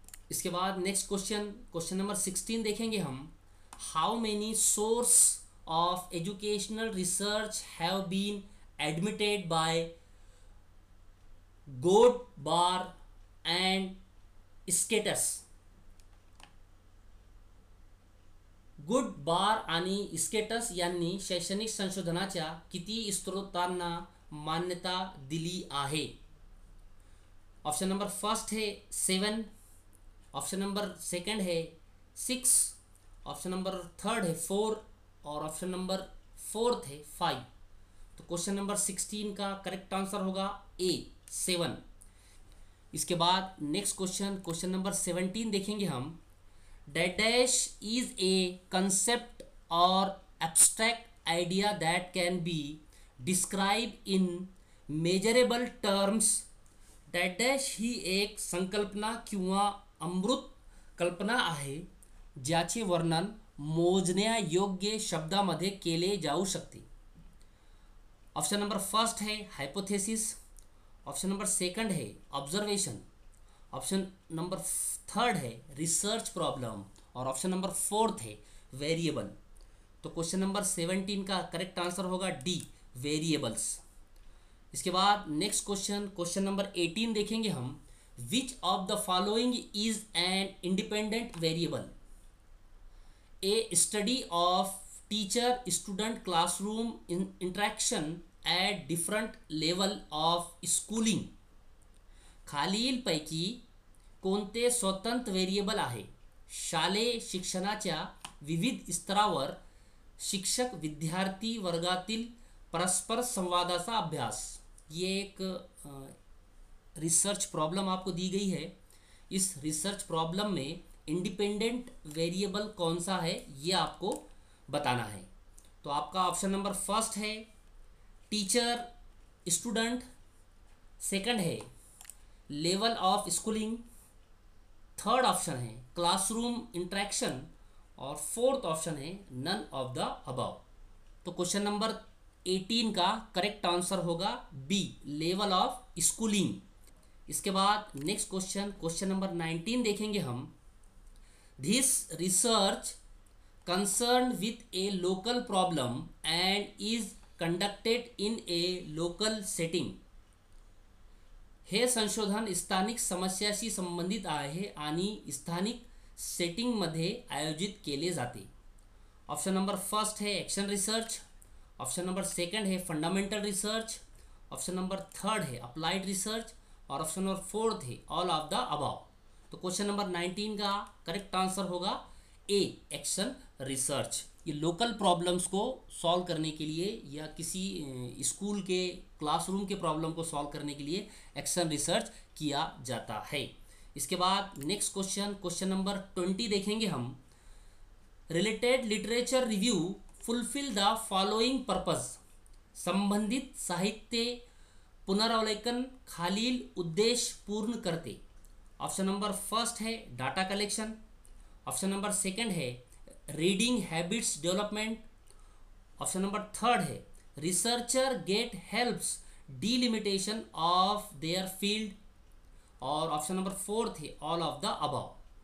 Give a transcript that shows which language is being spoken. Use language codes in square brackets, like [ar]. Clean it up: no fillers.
[hi] इसके बाद next question, question number 16 देखेंगे हम। [en] How many source of educational research have been admitted by Goldbar and Skates. [mr] गुडबार आणि sketches यांनी शैक्षणिक संशोधनाच्या किती स्रोतांना मान्यता दिली आहे। [hi] ऑप्शन नंबर फर्स्ट है 7, ऑप्शन नंबर सेकंड है 6, ऑप्शन नंबर थर्ड है 4, और ऑप्शन नंबर फोर्थ है 5। तो क्वेश्चन नंबर 16 का करेक्ट आंसर होगा ए, 7। इसके बाद नेक्स्ट क्वेश्चन, क्वेश्चन नंबर 17 देखेंगे हम। [en] Dash is a concept और abstract idea that can be describe in measurable terms. [mr] Dash ही एक संकल्पना किंवा अमूर्त कल्पना आहे ज्याचे वर्णन मोजण्यायोग्य शब्दामध्ये केले जाऊ शकते. [hi] ऑप्शन नंबर फर्स्ट है हाइपोथेसिस, ऑप्शन नंबर सेकंड है ऑब्जर्वेशन, ऑप्शन नंबर थर्ड है रिसर्च प्रॉब्लम और ऑप्शन नंबर फोर्थ है वेरिएबल. तो क्वेश्चन नंबर 17 का करेक्ट आंसर होगा डी, वेरिएबल्स. इसके बाद नेक्स्ट क्वेश्चन नंबर 18 देखेंगे हम. [en] Which of the following is an independent variable? A study of teacher student classroom interaction at different level of schooling. [mr] खालीलपैकी कोणते स्वतंत्र व्हेरिएबल आहे? शालेय शिक्षणाच्या विविध स्तरावर शिक्षक विद्यार्थी वर्गातील परस्पर संवादाचा अभ्यास. [hi] ये एक रिसर्च प्रॉब्लम आपको दी गई है. इस रिसर्च प्रॉब्लम में इंडिपेंडेंट वेरिएबल कौन सा है ये आपको बताना है. तो आपका ऑप्शन नंबर फर्स्ट है टीचर स्टूडेंट, सेकंड है level of schooling, third option है क्लासरूम इंटरेक्शन और फोर्थ ऑप्शन है नन ऑफ द अबव. तो क्वेश्चन नंबर 18 का करेक्ट आंसर होगा बी, लेवल ऑफ स्कूलिंग. इसके बाद नेक्स्ट क्वेश्चन नंबर 19 देखेंगे हम. [en] This research concern with a local problem and is conducted in a local setting. [mr] हे संशोधन स्थानिक समस्याशी संबंधित आहे आणि स्थानिक सेटिंगमध्ये आयोजित केले जाते. [hi] ऑप्शन नंबर फर्स्ट है action research, option number second है fundamental research, option number third है अप्लाइड रिसर्च और ऑप्शन नंबर फोर्थ है ऑल ऑफ द अबव. तो क्वेश्चन नंबर 19 का करेक्ट आंसर होगा ए, एक्शन रिसर्च. ये लोकल प्रॉब्लम्स को सॉल्व करने के लिए या किसी स्कूल के क्लासरूम के प्रॉब्लम को सॉल्व करने के लिए एक्शन रिसर्च किया जाता है. इसके बाद नेक्स्ट क्वेश्चन नंबर 20 देखेंगे हम. [en] Related literature review fulfil the following purpose. [mr] संबंधित साहित्य पुनरावलोकन खालील उद्देश्य पूर्ण करते. [hi] ऑप्शन नंबर फर्स्ट है data collection, option number second है reading habits development, option number third है researcher gate helps delimitation of their field और ऑप्शन नंबर फोर्थ है ऑल ऑफ द अबव.